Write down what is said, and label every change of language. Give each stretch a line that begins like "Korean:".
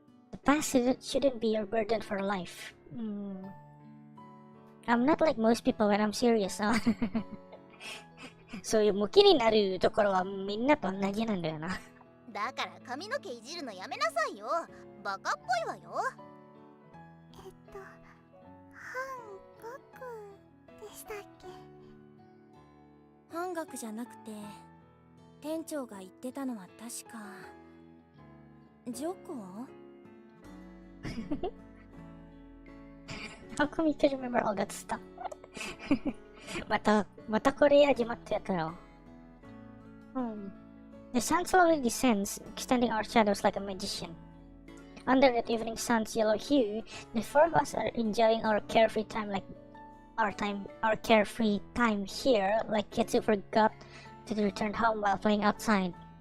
English: The past shouldn't be your burden for life. I'm not like most people when I'm serious.
Japanese: そういうムキになるところはみんなと同じなんだよな。だから髪の毛いじるのやめなさいよ。バカっぽいわよ。半額でしたっけ？半額じゃなくて店長が言ってたのは確かジョコ
English: How come you can remember all that stuff?
Japanese: またこれ始まってやったよ。
English: The sun slowly descends, extending our shadows like a magician. Under that evening sun's yellow hue, the four of us are enjoying our carefree time our carefree time here, like kids who forgot to return home while playing outside.